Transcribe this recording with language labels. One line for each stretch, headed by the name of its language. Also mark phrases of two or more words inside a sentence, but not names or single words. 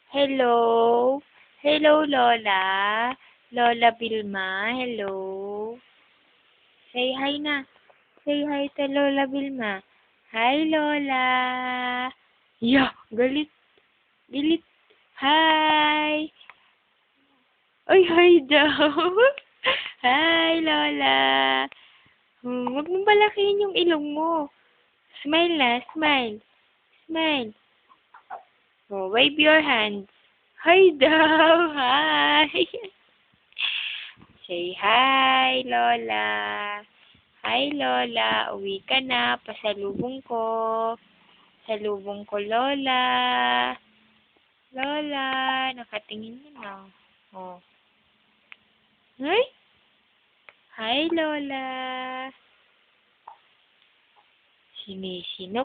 English: Hello? Hello, Lola? Lola Vilma, hello? Say hi na. Say hi to Lola Vilma. Hi, Lola.
Filipino: Yeah, galit. Galit. Hi. Ay, hi daw. Hi, Lola. Huwag mong palakihin yung ilong mo.
English: Smile na, smile. Smile. Oh, wave your hands. Hi daw. Hi. Say hi, Lola.
Filipino: Hi, Lola. Uwi ka na. Pasalubong ko. Salubong ko, Lola. Lola. Nakatingin na. Oh. Hi. Hi, Lola. Sinisinok.